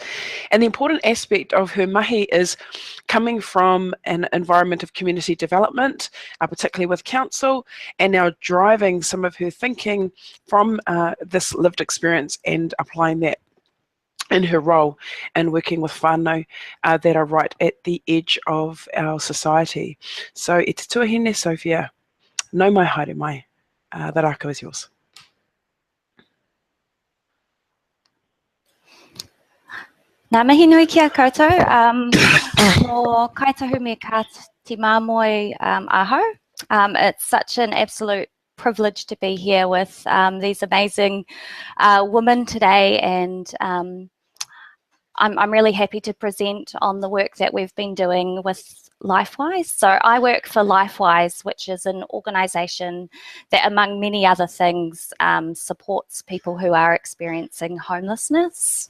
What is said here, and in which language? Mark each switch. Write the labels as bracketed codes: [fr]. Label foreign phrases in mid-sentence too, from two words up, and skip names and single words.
[en] And the important aspect of her mahi is coming from an environment of community development, particularly with council, and now driving some of her thinking from this lived experience and applying that in her role and working with whānau that are right at the edge of our society. [mi] So e te tuahine, Sophia, nau mai haere mai, [en] the rākau is yours. [mi] Nā mihi nui ki a koutou. Mō kaitahu me ka te māmoe aho. [en] It's such an absolute privilege to be here with these amazing women today, and I'm really happy to present on the work that we've been doing with LifeWise. So I work for LifeWise, which is an organisation that, among many other things, supports people who are experiencing homelessness.